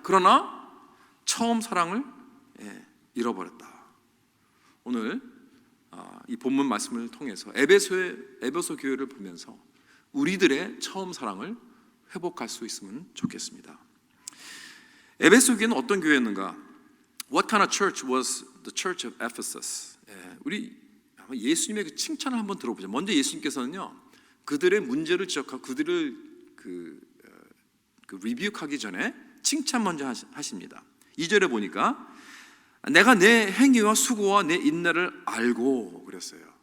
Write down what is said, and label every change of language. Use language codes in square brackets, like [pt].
[ko] 그러나 처음 사랑을 잃어버렸다. 오늘 이 본문 말씀을 통해서 에베소 교회를 보면서 우리들의 처음 사랑을 회복할 수 있으면 좋겠습니다. 에베소 교회는 어떤 교회였는가? [en] What kind of church was the church of Ephesus? [ko] 우리 예수님의 그 칭찬을 한번 들어보죠. 먼저 예수님께서는요, 그들의 문제를 지적하고 그들을 리뷰하기 전에 칭찬 먼저 하십니다. 2절에 보니까 내가 내 행위와 수고와 내 인내를 알고 그랬어요.